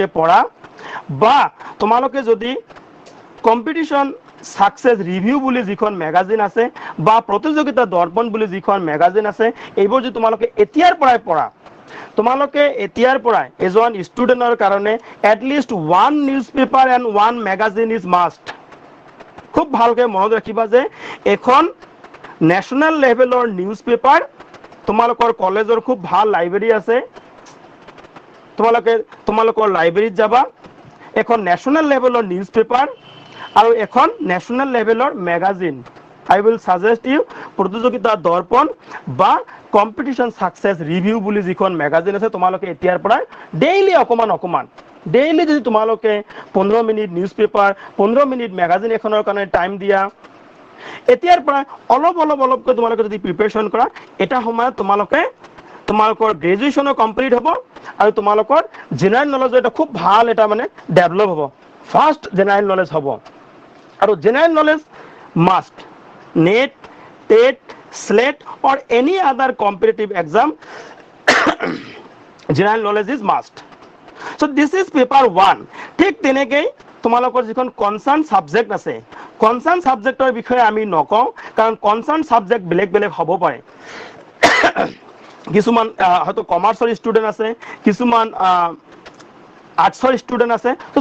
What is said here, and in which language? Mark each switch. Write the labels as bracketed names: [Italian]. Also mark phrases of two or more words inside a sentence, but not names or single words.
[Assamese] পড়া বা তোমালোকে যদি কম্পিটিশন সাকসেস রিভিউ বুলি যিখন ম্যাগাজিন আছে বা প্ৰতিযোগিতা দৰ্পণ বুলি যিখন ম্যাগাজিন আছে এইবোৰ যদি তোমালোকে এতিয়াৰ পৰাই পঢ়া তোমালোকে এতিয়াৰ পৰাই এজন ষ্টুডেন্টৰ কাৰণে [English] atleast one news paper and one magazine is must [Assamese] খুব ভালকে মনত ৰাখিবা যে এখন ন্যাশনাল লেভেলৰ নিউজ পেপাৰ তোমালোকৰ কলেজৰ খুব ভাল লাইব্ৰেৰী আছে তোমালোকৰ লাইব্ৰেৰীত যাবা এখন ন্যাশনাল লেভেলৰ [English] news paper [Assamese] আৰু এখন ন্যাশনাল লেভেলৰ ম্যাগাজিন [English] I will suggest you [Assamese] প্ৰতিযোগিতা দৰ্পণ বা কম্পিটিশন সাকসেস রিভিউ বুলি যিখন ম্যাগাজিন আছে তোমালোকে এতিয়াৰ পৰা ডেইলি অকমান ডেইলি যদি তোমালোকে 15 মিনিট [English] news paper [Assamese] 15 মিনিট ম্যাগাজিন এখনৰ কাৰণে টাইম দিয়া এতিয়াৰ পৰা অলপকৈ তোমালোকে যদি প্ৰিপাৰেচন কৰা এটা সময়ত তোমালোকৰ গ্ৰেজুৱেচনো কমপ্লিট হ'ব আৰু তোমালোকৰ [English] general knowledge [Assamese] এটা খুব ভাল এটা মানে ডেভেলপ হ'ব ফাৰ্স্ট [English] general knowledge [Assamese] হ'ব আৰু [English] general knowledge must NET টেট স্লেট or any other competitive exam general knowledge is must so this is paper 1 [Assamese] ঠিক তেনেকৈ তোমালোকৰ যিখন কনসার্ন সাবজেক্ট আছে কনসার্ন সাবজেক্টৰ বিষয়ে আমি নকওঁ কাৰণ [English] concern subject [Assamese] বেলেগ হ'ব পাৰে কিছুমান হয়তো কমাৰ্চৰ ষ্টুডেন্ট আছে কিছুমান আৰ্টছৰ ষ্টুডেন্ট আছে তো